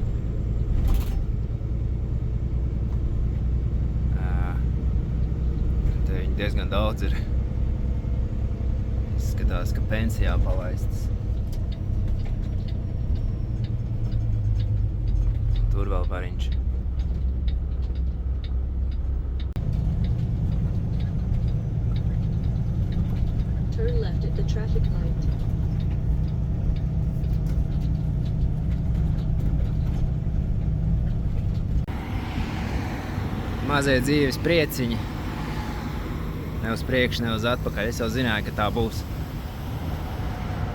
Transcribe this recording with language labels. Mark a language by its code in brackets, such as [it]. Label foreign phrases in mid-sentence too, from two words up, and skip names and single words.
[lv] Te viņi diezgan daudz ir. Skatās, ka pensijā palaistas. Tur vēl bariņš. [en] Turn left at the traffic light. [lv] Mazie dzīves prieciņi. Ne uz priekšu, ne uz atpakaļ. Es jau zināju, ka tā būs.